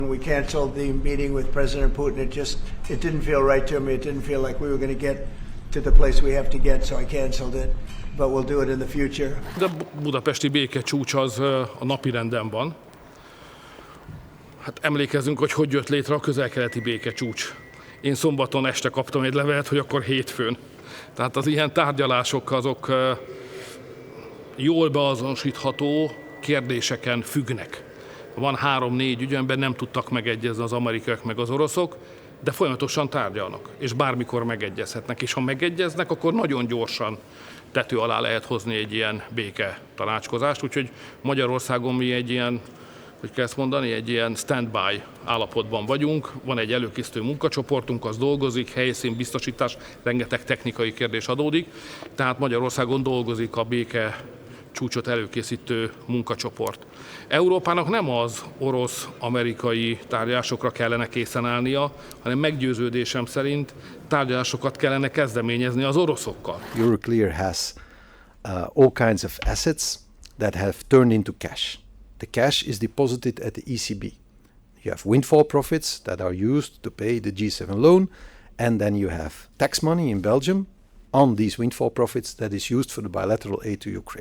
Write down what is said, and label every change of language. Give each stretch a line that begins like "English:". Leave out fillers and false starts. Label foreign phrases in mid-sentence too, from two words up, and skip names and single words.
English: We canceled the meeting with President Putin. It didn't feel right to me. It didn't feel like we were going to get to the place we have to get, so I canceled it. But we'll do it in the future.
Hungarian: De budapesti békecsúcs az a napirenden van. Hát emlékezzünk, hogy jött létre a közel-keleti békecsúcs. Én szombaton este kaptam egy levelet, hogy akkor hétfőn. Tehát az ilyen tárgyalások azok jól beazonosítható kérdéseken függnek. Van 3-4 ügy, amiben nem tudtak megegyezni az amerikaiak meg az oroszok, de folyamatosan tárgyalnak, és bármikor megegyezhetnek. És ha megegyeznek, akkor nagyon gyorsan tető alá lehet hozni egy ilyen béke tanácskozást. Úgyhogy Magyarországon mi egy ilyen, hogy kell ezt mondani, egy ilyen stand-by állapotban vagyunk. Van egy előkészítő munkacsoportunk, az dolgozik, helyszín, biztosítás, rengeteg technikai kérdés adódik. Tehát Magyarországon dolgozik a béke csúcsot előkészítő munkacsoport. Európának nem az orosz-amerikai tárgyalásokra kellene készen állnia, hanem meggyőződésem szerint tárgyalásokat kellene kezdeményezni az oroszokkal.
English: Euroclear has all kinds of assets that have turned into cash. The cash is deposited at the ECB. You have windfall profits that are used to pay the G7 loan, and then you have tax money in Belgium on these windfall profits that is used for the bilateral aid to Ukraine.